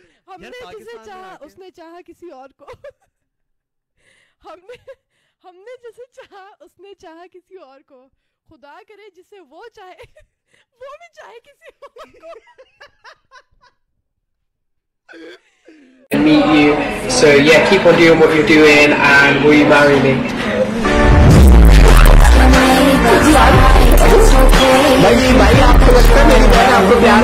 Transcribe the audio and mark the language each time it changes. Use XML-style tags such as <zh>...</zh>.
<hi>हमने जिसे चाहा उसने चाहा किसी और को। हमने जिसे चाहा उसने चाहा किसी और को। खुदा करे जिसे वो चाहे वो भी चाहे किसी और को।</hi> <en>Meet you. So yeah, keep on doing what you're doing, and will you marry me?</en> <hi>भाई आपको लगता है मेरी बहन आपको प्यार</hi>